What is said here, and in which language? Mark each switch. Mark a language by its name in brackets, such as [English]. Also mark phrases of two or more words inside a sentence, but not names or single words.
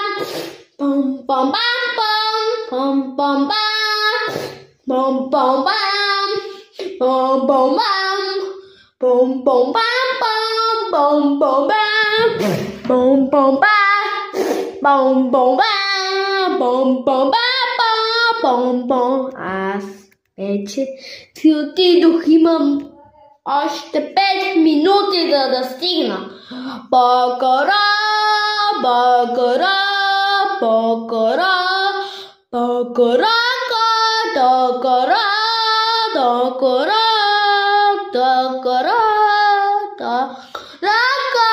[Bulgarian] bom bom bam bom bom bam bom bom bam bom bom bam bom bom bam bom bom bam bom bom bam bom bom bam bom bom bam bom bom. Аз вече си отидох, още 5 минути да стигна. Бакара, бакара, бакара, бакара, бакара, бакара, бакара, бакара.